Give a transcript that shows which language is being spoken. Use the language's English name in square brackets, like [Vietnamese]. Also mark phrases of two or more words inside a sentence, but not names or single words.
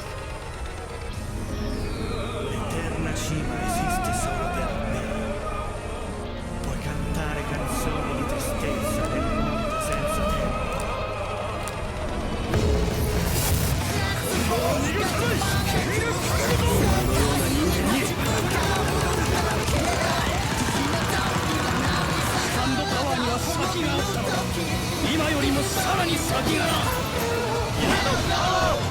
[Italian] L'eterna cima esiste solo per me. Puoi cantare canzoni di tristezza nel mondo senza tempo. [Japanese] ハンドパワーには先があったのだ。今よりもさらに先がな。